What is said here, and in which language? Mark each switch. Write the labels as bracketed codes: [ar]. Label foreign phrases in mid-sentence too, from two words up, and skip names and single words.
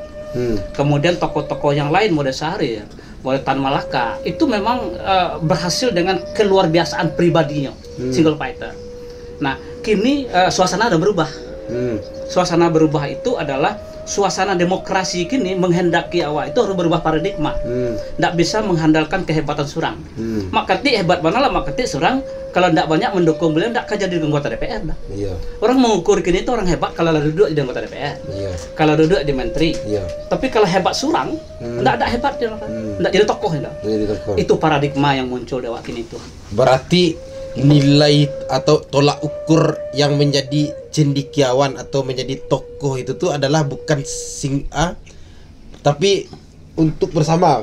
[id] Kemudian tokoh-tokoh yang lain, Modeh Sahri, Modeh Tan Malaka, itu memang berhasil dengan keluar biasaan pribadinya, [en] single fighter. [id] Nah, kini suasana ada berubah. Suasana berubah itu adalah suasana demokrasi kini menghendaki awak itu harus berubah paradigma. Tidak bisa mengandalkan kehebatan surang. Mak Katik hebat mana lah Mak Katik surang. Kalau tidak banyak mendukung beliau, tidak akan jadi anggota DPR. Iya. Orang mengukur kini itu orang hebat kalau duduk di anggota DPR. Iya. Kalau duduk di menteri. Iya. Tapi kalau hebat surang, tidak ada hebat dia. Tidak jadi tokoh. Itu paradigma yang muncul di awak kini itu. Berarti nilai atau tolak ukur yang menjadi cendekiawan atau menjadi tokoh itu tuh adalah bukan tapi untuk bersama,